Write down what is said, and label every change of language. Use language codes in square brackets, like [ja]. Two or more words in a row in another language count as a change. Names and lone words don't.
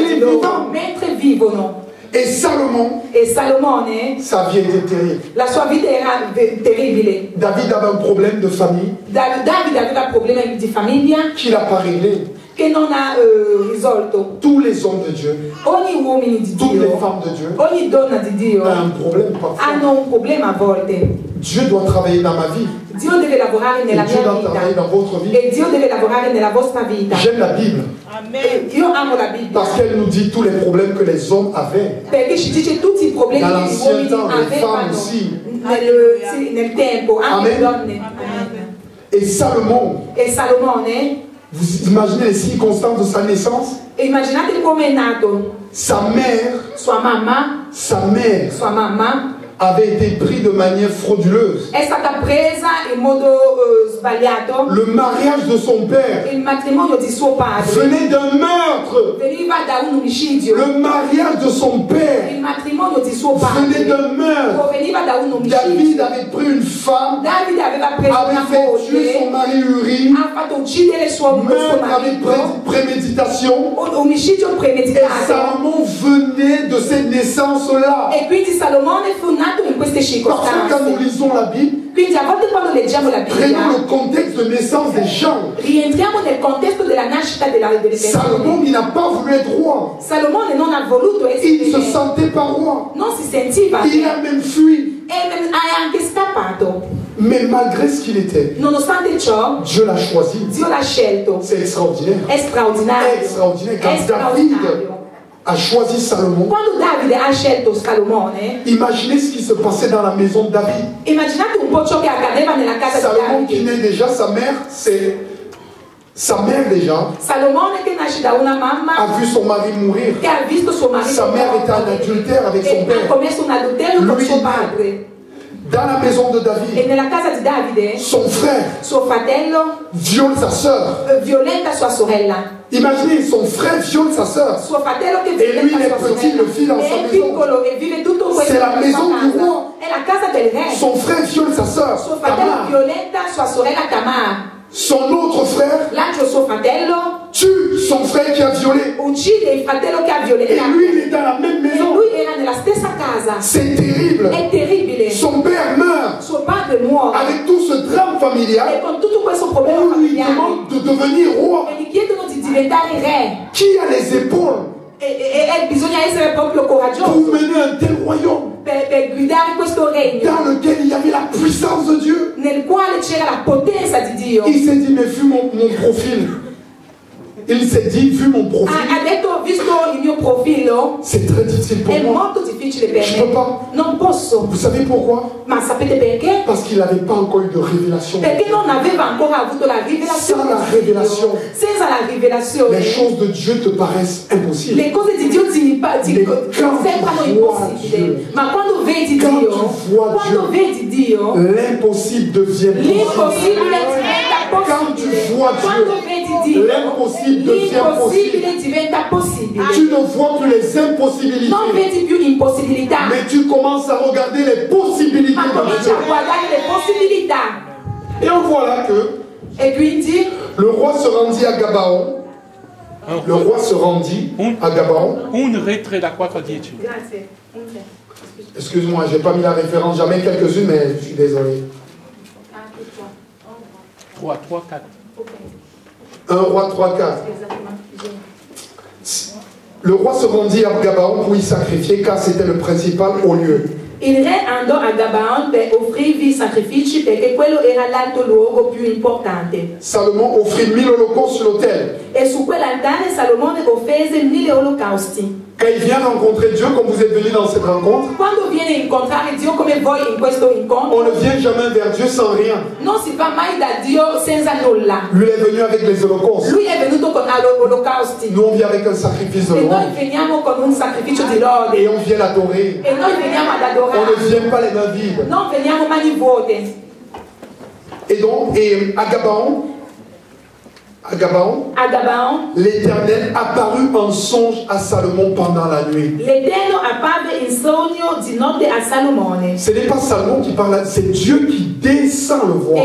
[it] testimonianza [fr] est [it] di loro [fr] vivant. [it] mentre vivono. [fr] Et Salomon, [it] E Salomone, [fr] sa vie était terrible. [it] la sua vita era terribile. [fr] David avait un problème de famille [it] Davide aveva problemi di famiglia [fr] qu'il n'a pas réglé. [it] che non ha risolto. [fr] Tous les hommes de Dieu, [it] Ogni uomo di [fr] toutes les [it] Dio, [fr] femmes de Dieu [it] ogni donna di Dio [fr] ont un problème parfois. [it] hanno un problema a volte. [fr] Dieu doit travailler dans ma vie. [it] Dio deve lavorare [fr] Et [it] nella [fr] Dieu [it] mia [fr] doit travailler [it] vita [fr] dans votre vie. [it] e Dio deve lavorare nella vostra vita. [fr] J'aime la Bible [it] Io amo la Bibbia [fr] parce qu'elle nous dit tous les problèmes que les hommes avaient. [it] perché ci dice tutti i problemi [fr] Dans [it] che gli [fr] l'ancien [it] uomini [fr] temps, les femmes [it] avevano [fr] aussi. [it] nel tempo, anche le [fr] Amen. [it] donne. Amen. [fr] Et Salomon, [it] E Salomone, [fr] vous imaginez les circonstances de sa naissance? [it] immaginate come è nato. [fr] Sa mère [it] Sua mamma [fr] avait été prise de manière frauduleuse. [it] è stata presa in modo sbagliato. [fr] Le mariage de son père [it] Il matrimonio di suo padre [fr] venait d'un meurtre. [it] veniva da un omicidio. [fr] Le mariage de son père [it] Il matrimonio di suo [fr] venait [it] padre [fr] d'un meurtre. [it] proveniva da un [fr] David [it] omicidio. [fr] avait pris une femme, [it] Davide aveva preso una [fr] avait fait tuer son [it] moglie, [fr] mari Uri, [it] ha fatto uccidere suo [fr] meurtre avec [it] marito, [fr] préméditation. [it] un omicidio [fr] Et [it] premeditato. [fr] Salomon venait de cette naissance-là. [it] E quindi Salomone fu nato in queste [fr] Parce que quand nous [it] circostanze. [fr] lisons la Bible, [it] Quindi a volte quando leggiamo la [fr] prenons [it] Bibbia [fr] le contexte de naissance des gens. [it] rientriamo nel contesto della nascita delle persone. [fr] Salomon, il n'a pas voulu être roi. [it] Salomone non ha voluto essere [fr] Il ne se [it] re, [fr] sentait pas roi. [it] non si sentiva [fr] Il [it] re, [fr] a même fui. [it] e ha anche scappato. [fr] Mais malgré ce qu'il était, [it] Nonostante ciò, [fr] Dieu l'a choisi. [it] Dio l'ha scelto. [fr] C'est extraordinaire. [it] È straordinario. [fr] Extraordinaire. [it] È [fr] Quand David [it] straordinario. [fr] a choisi Salomon, [it] Quando Davide ha scelto Salomone, [fr] imaginez ce qui se passait dans la maison de David. [it] immaginate un po' ciò che accadeva nella casa [fr] Salomon [it] di [fr] qui [it] Davide. [fr] naît déjà, sa mère, c'est... Sa mère déjà [it] Salomone che nasce da una mamma [fr] a vu son mari mourir. [it] che ha visto suo marito [fr] Sa mère était en adultère avec son [it] e ha [fr] père. [it] commesso un adulterio con [fr] Lui, [it] suo padre. [fr] Dans la maison de [it] E [fr] David, [it] nella casa di Davide, [fr] son frère [it] suo fratello [fr] viole sa sœur. [it] violenta sua sorella. [fr] Imaginez, son frère viole sa sœur. [it] Suo fratello che E lui, violenta [fr] il [it] sua [fr] est petit, [it] sorella. [fr] le fils dans sa [it] È [fr] maison. [it] piccolo e vive tutto questo [fr] C'est la [it] nella sua [fr] maison du [it] casa. [fr] roi. [it] È la casa del re. [fr] Son frère viole sa sœur. [it] Suo fratello [fr] Tamar. [it] violenta sua sorella Tamar. [fr] Son autre frère [it] L'altro suo fratello [fr] tue son frère qui a violé. [it] uccide il fratello che ha [fr] Et [it] violentato. [fr] lui, il est dans la même [it] E [fr] maison. [it] lui era nella stessa casa. [fr] C'est terrible. [it] È terribile. [fr] Son père meurt. [it] Suo padre muore. [fr] Avec tout ce drame familial, [it] E con tutto questo problema [fr] on lui [it] familiare. [fr] demande de devenir roi. [it] E gli chiedono di diventare re. [fr] Qui a les épaules [it] E bisogna essere proprio [fr] pour [it] coraggioso [fr] mener un tel royaume [it] per guidare questo regno [fr] dans lequel il y avait la puissance de Dieu? [it] nel quale c'era la potenza di Dio. [fr] Il s'est dit, mais vu mon profil, il s'est dit, vu mon profil, [it] Ha detto, visto il mio profilo, [fr] c'est très difficile pour [it] è [fr] moi. [it] molto difficile per [fr] Je peux [it] me. [fr] pas. [it] Non posso. [fr] Vous savez pourquoi? [it] Ma sapete perché? [fr] Parce qu'il n'avait pas encore eu de révélation. [it] Perché non aveva ancora avuto la rivelazione. [fr] Sans la [it] di Dio. rivelazione. Senza la rivelazione, [fr] Les choses de Dieu te paraissent impossibles. [it] le cose di Dio sembrano impossibili. Ma quando vedi [fr] Quand [it] Dio, [fr] tu vois [it] quando [fr] Dieu, [it] vedi Dio, [fr] l'impossible devient possible. [it] l'impossibile diventa [fr] Quand tu [it] possibile. [fr] vois [it] Quando [fr] Dieu, [it] vedi Dio, l'impossibile devient l'impossibile diventa possibile. [fr] Tu ne vois plus les impossibilités, [it] Non vedi più impossibilità, [fr] mais tu commences à regarder les possibilités [it] ma [fr] de [it] cominci [fr] Dieu. [it] a guardare le possibilità. [fr] Et on voit là que [it] E quindi [fr] le roi se rendit à Gabaon. Le roi se rendit à Gabaon. Un retrait da 4:10. [it] Grazie. [fr] Excuse-moi, j'ai pas mis la référence, jamais quelques-unes, mais je suis désolé. 3, 4. 1 roi 3-4. Le roi se rendit à Gabaon pour y sacrifier, car c'était le principal haut lieu. [it] Il re andò a Gabaon per offrirvi sacrifici perché quello era l'alto luogo più importante. [fr] Salomon offrit 1000 holocaustes sur l'autel. [it] E su quell'altare Salomone offese 1000 olocausti. [fr] Quand il vient rencontrer Dieu, comme vous êtes venu dans cette rencontre, [it] quando viene a incontrare Dio come voi in questo [fr] on [it] incontro, [fr] ne vient jamais vers Dieu sans rien. [it] non si va mai da Dio senza nulla. [fr] Lui est venu avec les holocaustes. [it] Lui è venuto con olocausti [fr] Nous, on vient avec un sacrifice de [it] e noi [fr] louange. [it] veniamo con un sacrificio di lode [fr] Et on vient l'adorer. [it] e noi veniamo ad [fr] On [it] adorare, [fr] ne vient pas les mains vides. [it] non veniamo mani vuote. [fr] Et donc, à Gabaon, [it] A Gabaon, [fr] l'Éternel apparut en songe à Salomon pendant la nuit. [it] l'Eterno apparve in sogno di notte a Salomone. [fr] Ce n'est pas Salomon qui parle, c'est Dieu qui descend le voir.